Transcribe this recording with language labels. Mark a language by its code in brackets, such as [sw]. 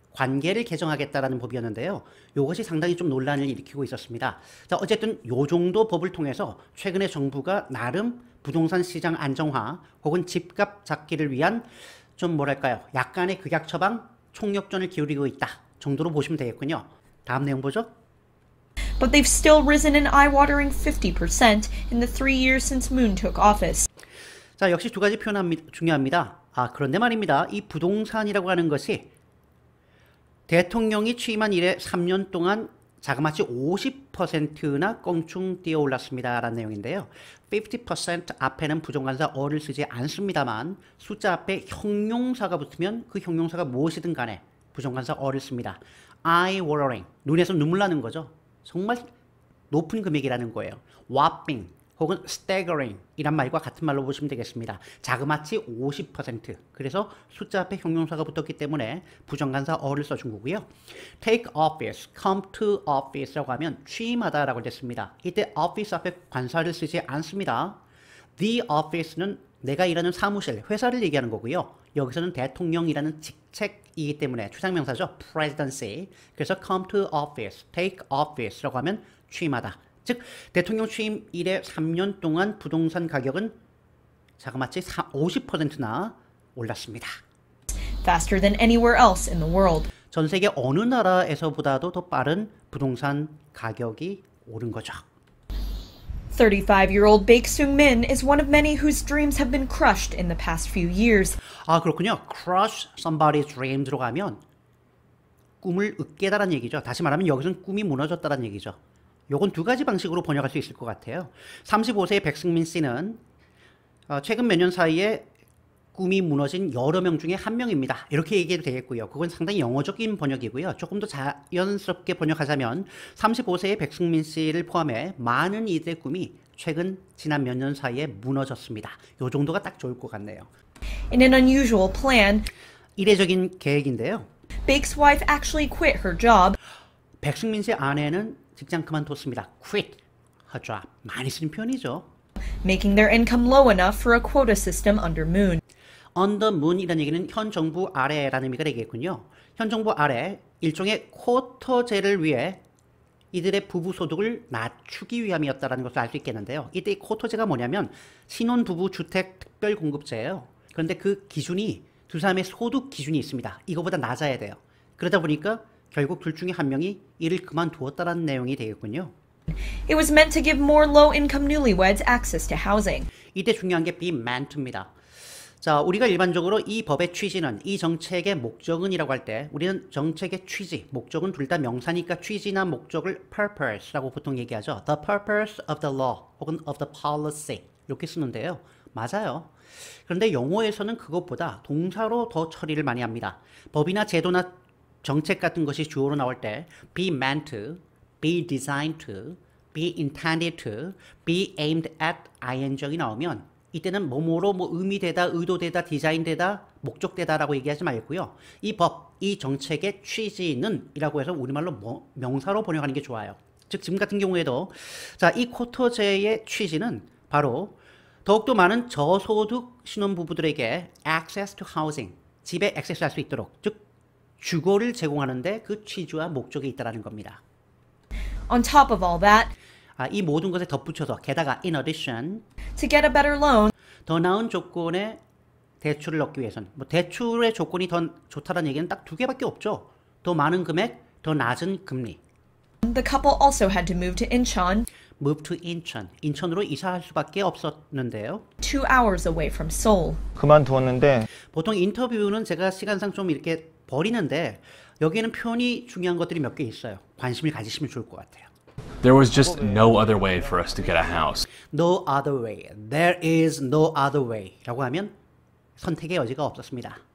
[ko] 관계를 개정하겠다라는 법이었는데요. 이것이 상당히 좀 논란을 일으키고 있었습니다. 자, 어쨌든 요 정도 법을 통해서 최근에 정부가 나름 부동산 시장 안정화 혹은 집값 잡기를 위한 좀 뭐랄까요? 약간의 극약 처방, 총력전을 기울이고 있다 정도로 보시면 되겠군요. 다음 내용 보죠. [en] But they've still risen an eye-watering 50% in the 3 years since Moon took office. [ko] 자, 역시 두 가지 중요합니다. 그런데 말입니다. 이 부동산이라고 하는 것이 대통령이 취임한 이래 3년 동안 자그마치 50%나 껑충 뛰어 올랐습니다. 라는 내용인데요. 50% 앞에는 부정관사 어를 쓰지 않습니다만 숫자 앞에 형용사가 붙으면 그 형용사가 무엇이든 간에 부정관사 어를 씁니다. eye-watering, 눈에서 눈물 나는 거죠. 정말 높은 금액이라는 거예요. whopping 혹은 staggering 이란 말과 같은 말로 보시면 되겠습니다. 자그마치 50%. 그래서 숫자 앞에 형용사가 붙었기 때문에 부정관사 어를 써준 거고요. take office, come to office라고 하면 취임하다라고 됐습니다. 이때 office 앞에 관사를 쓰지 않습니다. The office는 내가 일하는 사무실, 회사를 얘기하는 거고요. 여기서는 대통령이라는 직책이기 때문에 추상명사죠. [en] presidency. [ko] 그래서 come to office, take office라고 하면 취임하다. 즉 대통령 취임 이래 3년 동안 부동산 가격은 자그마치 50%나 올랐습니다. [en] Faster than anywhere else in the world. [ko] 전 세계 어느 나라에서보다도 더 빠른 부동산 가격이 오른 거죠. [en] 35-year-old Baek Sung-min is one of many whose dreams have been crushed in the past few years. [ko] 그렇군요. crush somebody's dream 들어가면 꿈을 으깨다라는 얘기죠. 다시 말하면 여기서는 꿈이 무너졌다는 얘기죠. 요건 두 가지 방식으로 번역할 수 있을 것 같아요. 35세의 백승민 씨는 최근 몇 년 사이에 꿈이 무너진 여러 명 중에 한 명입니다. 이렇게 얘기해도 되겠고요. 그건 상당히 영어적인 번역이고요. 조금 더 자연스럽게 번역하자면 35세의 백승민 씨를 포함해 많은 이들의 꿈이 지난 몇 년 사이에 무너졌습니다. 요 정도가 딱 좋을 것 같네요. [en] In an unusual plan, [ko] 이례적인 계획인데요. [en] Baek's wife actually quit her job. [ko] 백승민 씨 아내는 직장 그만뒀습니다. [en] quit her job. [ko] 많이 쓰는 표현이죠. [en] Making their income low enough for a quota system under Moon. [ko] under moon이라는 얘기는 현 정부 아래라는 의미가 되겠군요. 현 정부 아래 일종의 쿼터제를 위해 이들의 부부 소득을 낮추기 위함이었다는 것을 알 수 있겠는데요. 이때 이 쿼터제가 뭐냐면 신혼부부 주택 특별 공급제예요. 그런데 그 기준이 두 사람의 소득 기준이 있습니다. 이거보다 낮아야 돼요. 그러다 보니까 결국 둘 중에 한 명이 일을 그만두었다는 내용이 되겠군요. [en] It was meant to give more low-income newlyweds access to housing. [ko] 이때 중요한 게 be meant입니다. 자, 우리가 일반적으로 이 법의 취지는, 이 정책의 목적은이라고 할 때 우리는 정책의 취지, 목적은 둘 다 명사니까 취지나 목적을 purpose라고 보통 얘기하죠. [en] The purpose of the law [ko] 혹은 [en] of the policy [ko] 이렇게 쓰는데요. 맞아요. 그런데 영어에서는 그것보다 동사로 더 처리를 많이 합니다. 법이나 제도나 정책 같은 것이 주어로 나올 때 be meant to, be designed to, be intended to, be aimed at ing이 나오면 이때는 뭐뭐로 의미되다, 의도되다, 디자인되다, 목적되다라고 얘기하지 말고요. 이 법, 이 정책의 취지는 이라고 해서 우리말로 명사로 번역하는 게 좋아요. 즉 지금 같은 경우에도 자, 이 쿼터제의 취지는 바로 더욱더 많은 저소득 신혼부부들에게 [en] access to housing, [ko] 집에 액세스할 수 있도록, 즉 주거를 제공하는데 그 취지와 목적이 있다는 겁니다. [en] On top of all that, [ko] 이 모든 것에 덧붙여서 게다가 [en] in addition, to get a better loan, [ko] 더 나은 조건의 대출을 얻기 위해서는 대출의 조건이 더 좋다는 얘기는 딱 두 개밖에 없죠. 더 많은 금액, 더 낮은 금리. [en] the couple also had to move to Incheon, move to 인천. [ko] 인천으로 이사할 수밖에 없었는데요. [en] 2 hours away from Seoul. [ko] 그만두었는데 보통 인터뷰는 제가 시간상 좀 이렇게 버리는데 여기에는 표현이 중요한 것들이 몇 개 있어요. 관심을 가지시면 좋을 것 같아요. [en] There was just no other way for us to get a house. No other way. There is no other way. [ko] 라고 하면 선택의 여지가 없었습니다.